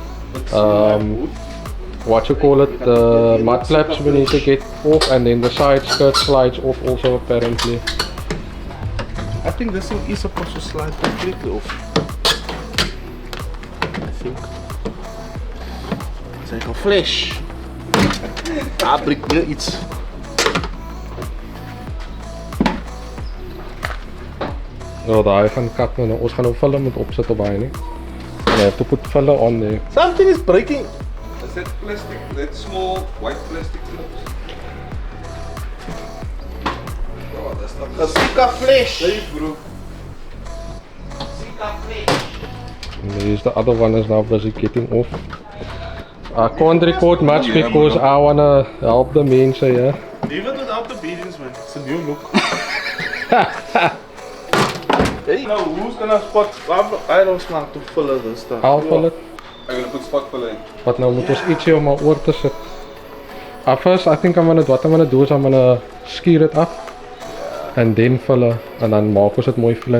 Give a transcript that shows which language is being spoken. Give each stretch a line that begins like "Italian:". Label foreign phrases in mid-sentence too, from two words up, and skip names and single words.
English: what you call it, the mud flaps we need to get off, and then the side skirt slides off also apparently. I think this thing is supposed to slide completely off. I think. It's like a flesh.
Afrikaans: Breek weer iets. Ja, daai gaan kat nou. Ons gaan nou vulle moet opsit op daai nie.
English: And I have to put filler on there. Something is breaking. Is that plastic, that small white plastic clips? Oh, that's not A Sika flesh. safe, bro. Sika flesh. And there's the other one is now busy getting off. I can't record much Yeah, because bro. I wanna help the mense, yeah. Leave it without the beadings, man. It's a new look. Hey, now who's gonna spot? I don't smart to fill this stuff. I'll fill it. I'm gonna put spot filler in.
Afrikaans: But nou moet ons ietsie om my oor te sit.
English: First, I think what I'm gonna do is I'm gonna skeer it up. And then fill it. And
Afrikaans: dan maak ons dit mooi
English: flat.